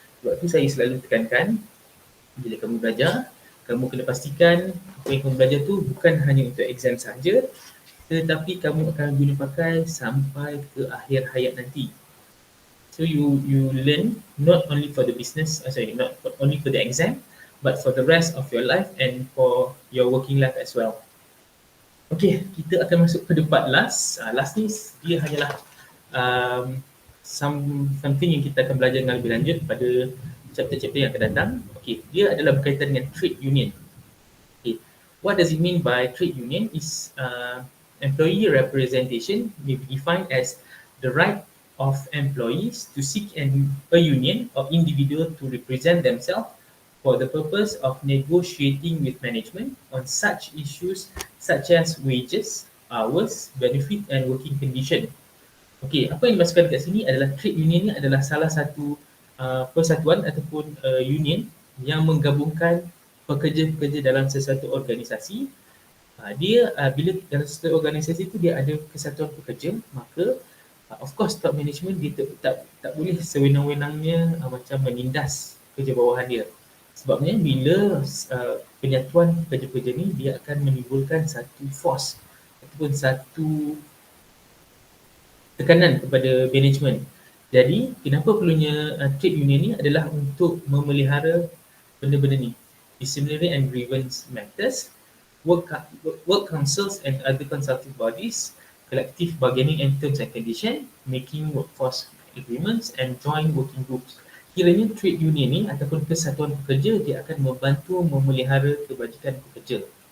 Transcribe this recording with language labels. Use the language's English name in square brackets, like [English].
[Malay] Sebab tu saya selalu tekankan, bila kamu belajar, kamu kena pastikan apa yang kamu belajar tu bukan hanya untuk exam saja, tetapi kamu akan guna pakai sampai ke akhir hayat nanti. [English] So you learn not only for the business, not only for the exam, but for the rest of your life and for your working life as well. [Malay] Okay, kita akan masuk ke part last. Last ni dia hanyalah something yang kita akan belajar dengan lebih lanjut pada chapter-chapter yang akan datang. Okay, dia adalah berkaitan dengan trade union. [English] Okay, what does it mean by trade union is employee representation may be defined as the right of employees to seek a union or individual to represent themselves for the purpose of negotiating with management on such issues such as wages, hours, benefit and working condition. [Malay] Okey, apa yang dimaksudkan dekat sini adalah trade union ni adalah salah satu persatuan ataupun union yang menggabungkan pekerja-pekerja dalam sesuatu organisasi. Dia bila dalam sesuatu organisasi itu dia ada kesatuan pekerja, maka [English] of course [Malay] top management dia tak boleh sewenang-wenangnya macam menindas kerja bawahan dia. Sebabnya bila penyatuan pekerja-pekerja ni dia akan menimbulkan satu force ataupun satu tekanan kepada management. Jadi kenapa perlunya trade union ni adalah untuk memelihara benda-benda ni. [English] Disciplinary and grievance matters, work councils and other consultative bodies, collective bargaining and terms and conditions, making workforce agreements and joint working groups. [Malay] Kiranya trade union ni ataupun kesatuan pekerja dia akan membantu memelihara kebajikan pekerja.